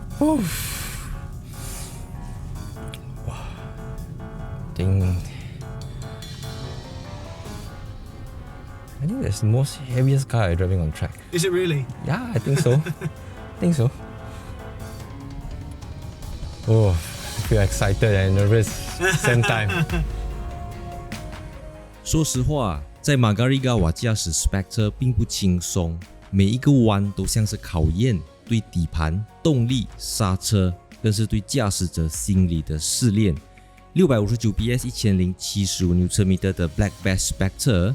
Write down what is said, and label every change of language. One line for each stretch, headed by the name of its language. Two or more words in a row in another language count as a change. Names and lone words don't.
English: Ding. I think that's the most heaviest car I'm driving on track. Is it really? Yeah, I think so. I think so. Oh, I feel excited and nervous same time.
Chinese: 說實話，在 Magarigawa 駕駛 Spectre 並不輕鬆，每一個彎都像是考驗對底盤、動力、剎車，更是對駕駛者心理的試煉。659 PS 1075 Nm 的 Black Best Spectre。